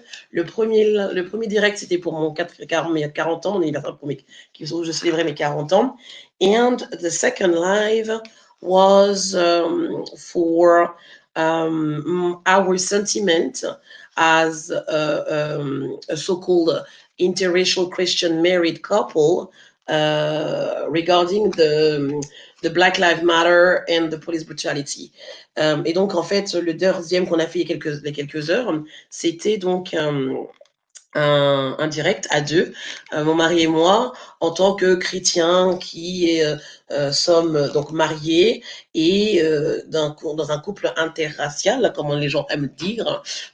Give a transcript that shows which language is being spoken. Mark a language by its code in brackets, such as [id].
[fr] Le premier direct, c'était pour mon 40 ans, mon anniversaire où je célébrais mes 40 ans. [en] And the second live was for our sentiment as a so-called interracial Christian married couple regarding the Black Lives Matter and the police brutality. [fr] Et donc, en fait, le deuxième qu'on a fait il y a quelques heures, c'était donc un direct à deux, mon mari et moi, en tant que chrétiens qui sommes donc mariés et dans un couple interracial, comme les gens aiment dire,